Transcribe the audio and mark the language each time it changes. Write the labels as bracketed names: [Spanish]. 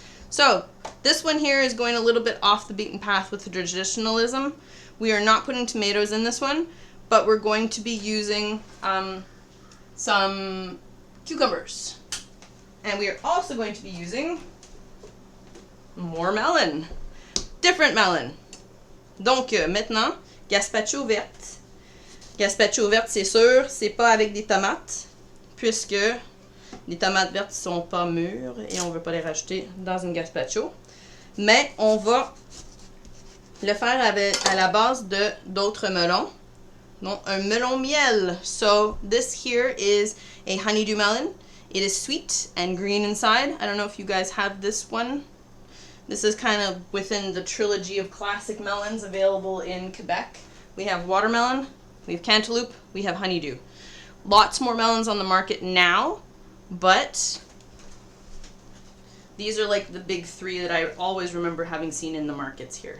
[English] So, this one here is going a little bit off the beaten path with the traditionalism. We are not putting tomatoes in this one, but we're going to be using some cucumbers. And we are also going to be using more melon. Different melon. [French] Donc, maintenant, gazpacho verte. Gazpacho verte, c'est sûr, c'est pas avec des tomates, puisque les tomates vertes sont pas mûres et on veut pas les rajouter dans une gazpacho. Mais on va le faire à la base de d'autres melons. Donc, un melon miel. [English] So, this here is a honeydew melon. It is sweet and green inside. I don't know if you guys have this one. This is kind of within the trilogy of classic melons available in Quebec. We have watermelon, we have cantaloupe, we have honeydew. Lots more melons on the market now, but these are like the big 3 that I always remember having seen in the markets here.